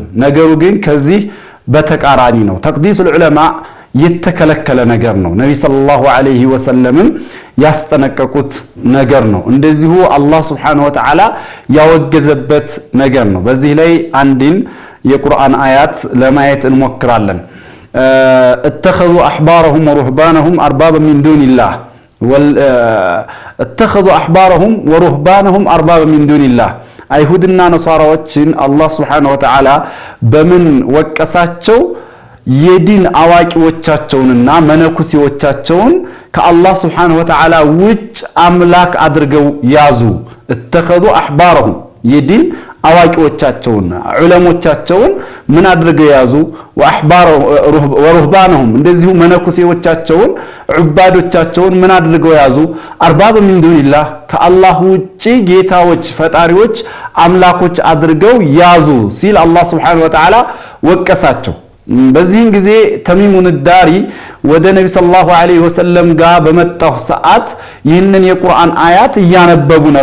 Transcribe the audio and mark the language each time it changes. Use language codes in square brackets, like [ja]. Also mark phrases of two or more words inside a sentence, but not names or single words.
[am] ነገሩ ግን ከዚህ በተቃራኒ ነው። ተቅዲስ ዑለማ የተከለከለ ነገር ነው። ነብይ [ar] صلى الله عليه وسلم [am] ያስጠነቀቁት ነገር ነው። እንደዚሁ አላህ [ar] سبحانه وتعالى [am] ያወገዘበት ነገር ነው። በዚህ ላይ አንድን የቁርአን አያት ለማየት እንሞክራለን። [ar] اتخذوا احبارهم ورهبانهم اربابا من دون الله اتخذوا احبارهم ورهبانهم اربابا من دون الله [am] አይሁድና ነሳራዎችን አላህ [ar] سبحانه وتعالى [am] በምን ወቀሳቸው? የዲን አዋቂዎቻቸውንና መነኩሴዎቻቸውን ከአላህ [ar] سبحانه وتعالى [am] ውጭ አምላክ አድርገው ያዙ። [ar] اتخذوا احبارهم [am] የዲን አዋቂዎቻቸውን ዑለሞቻቸውን ምን አድርገው ያዙ? ወሩህባነሁም እንደዚሁ መነኩሴዎቻቸውን ዑባዶቻቸውን ምን አድርገው ያዙ? [ar] أرباب من دون الله [am] ከአላህ ውጪ ጌታዎች ፈጣሪዎች አምላኮች አድርገው ያዙ ሲል አላህ [ar] سبحانه وتعالى [am] ወቀሳቸው። በዚህን ጊዜ ተሚሙን ዳሪ ወደ ነብይ [ar] صلى الله عليه وسلم [am] ጋር በመጣው ሰዓት ይህንን የቁርአን አያት እያነበቡ